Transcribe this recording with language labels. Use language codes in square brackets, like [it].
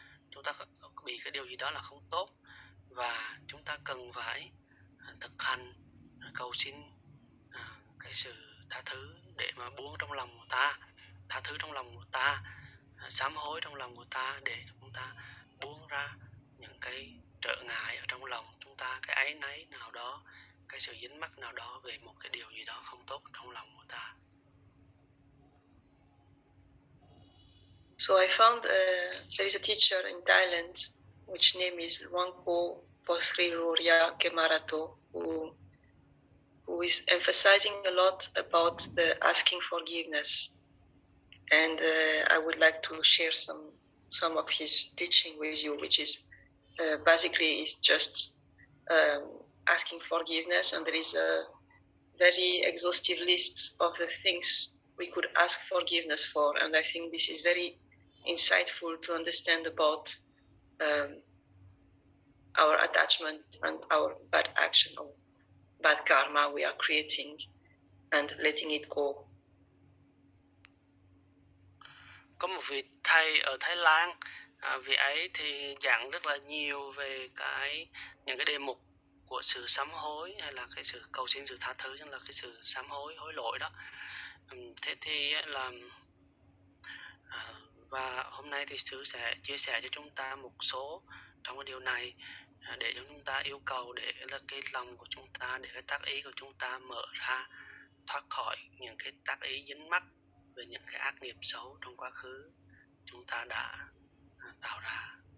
[vi] Chúng ta bị cái điều gì đó là không tốt và chúng ta cần phải thực hành, cầu xin cái sự tha thứ để mà buông trong lòng của ta, tha thứ trong lòng của ta, sám hối trong lòng của ta để chúng ta buông ra những cái trở ngại ở trong lòng chúng ta, cái áy náy nào đó, cái sự dính mắc nào đó về một cái điều gì đó không tốt trong lòng của ta. [en] So I found there is a teacher in Thailand, which name is Luangpo Posriroria Kemarato, who is emphasizing a lot about the asking forgiveness. And I would like to share some of his teaching with you, which is basically is just asking forgiveness, and there is a very exhaustive list of the things we could ask forgiveness for, and I think this is very insightful to understand about our attachment and our bad action or bad karma we are creating and letting it go. [vi] Có một vị thầy ở Thái Lan, vị ấy thì giảng rất là nhiều về những cái đề mục của sự sám hối hay là cái sự cầu xin sự tha thứ, tức là cái sự sám hối, hối lỗi đó. Thế thì là và hôm nay thì sư sẽ chia sẻ cho chúng ta một số trong cái điều này để cho chúng ta yêu cầu, để là cái lòng của chúng ta, để cái tác ý của chúng ta mở ra, thoát khỏi những cái tác ý dính mắc về những cái ác nghiệp xấu trong quá khứ chúng ta đã tạo ra.